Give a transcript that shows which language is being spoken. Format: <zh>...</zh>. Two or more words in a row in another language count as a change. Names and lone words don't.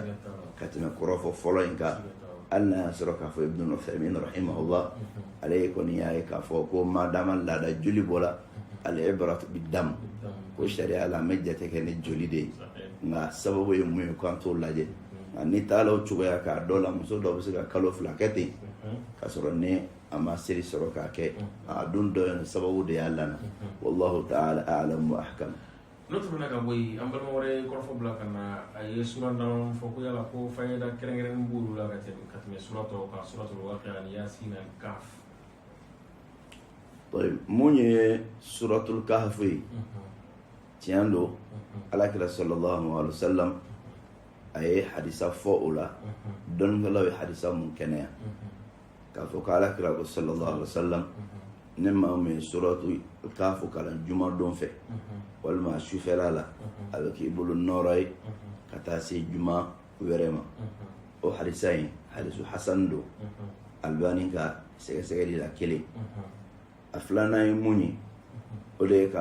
<bm>ka tɛmɛ kɔrɔfɔ fɔlɔ in kan hali n'a y'a sɔrɔ k'a fɔ Ibn Uthaymin rahimahullah ale ye kɔni y'a ye k'a fɔ ko madama laada joli bɔla</bm> <ar>العبرة بالدم</ar> <bm>ko sariya la an bɛ jate kɛ ni joli de ye nka sababu ye mun ye k'an t'o lajɛ ni taala o cogoya k'a dɔ la muso dɔ bɛ se ka kalo 2 kɛ ten k'a sɔrɔ ni a ma seli sɔrɔ k'a kɛ a dun dɔ ye sababu de y'a lana</bm> <ar>والله تعالى أعلم وأحكم.</ar> <bm>N'o tɛmɛna ka bɔ yen an balima wɛrɛ kɔrɔfɔ bila ka na a ye sura dama fɔ ko yala ko fayida kɛrɛnkɛrɛnnen b'olu la ka tɛmɛ sura tɔw kan suratul waqi'a ni yasin ani kahf. mun ye suratul kahf ye tiɲɛ don alakira</bm> <ar>صلى الله عليه وسلم</ar> <bm>a ye hadisa fɔ o la dɔnnikɛlaw ye hadisa mun kɛnɛya k'a fɔ ko alakira ko</bm> <ar>صلى الله عليه وسلم</ar> <bm>ne maa min ye suratul kahf kalan juma don fɛ walima a sufɛla la a bɛ k'i bolo nɔɔrɔ ye ka taa se juma wɛrɛ ma o hadisa in</bm> <ar>حديث حسن</ar> <bm>don albani ka sɛgɛsɛgɛli la kelen a filanan ye mun ye o de ye k'a</bm>